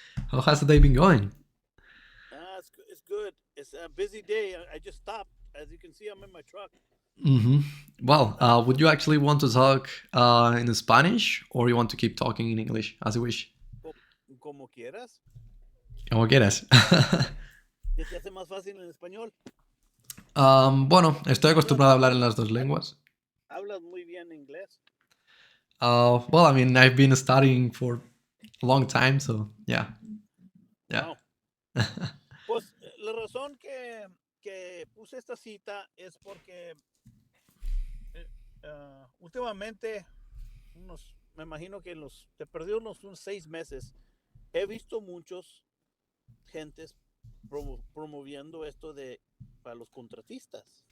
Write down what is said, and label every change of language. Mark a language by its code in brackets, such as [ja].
[en] How has the day been going? It's good. It's a busy day. I just stopped. As you can see, I'm in my truck. Hmm. Well, would you actually want to talk in Spanish, or you want to keep talking in English, as you wish? [es] Como quieras. Como quieras. ¿Qué te hace más fácil en español? Bueno, estoy Hablas, acostumbrado a hablar en las dos hab- lenguas. hablas muy bien inglés. [en] Well, I mean, I've been studying for a long time, so yeah, yeah. Wow. [es] Pues la razón que puse esta cita es porque eh, últimamente, me imagino que te perdí unos 6 meses, he visto muchos gentes promoviendo esto para los contratistas.